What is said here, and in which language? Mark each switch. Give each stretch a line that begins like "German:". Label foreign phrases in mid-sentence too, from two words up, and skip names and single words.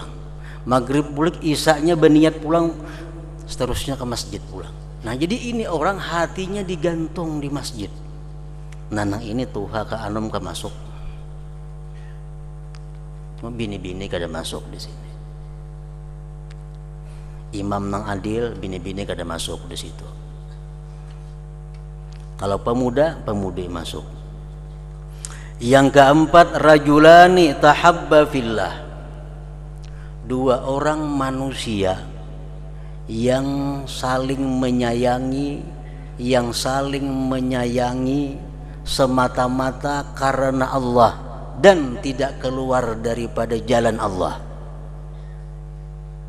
Banjar: Maghrib bulik isanya baniat pulang, seterusnya ke masjid pulang. Nah jadi ini orang hatinya digantung di masjid. Nanang ini tuha ke anum ke masuk. Bini-bini kada masuk di sini. Imam nang adil, bini-bini kada masuk di situ. Kalau pemuda, pemudi masuk.
Indonesian: Yang keempat,
Arabic: rajulani tahabba fillah.
Indonesian: 2 orang manusia yang saling menyayangi, semata-mata karena Allah dan tidak keluar daripada jalan Allah.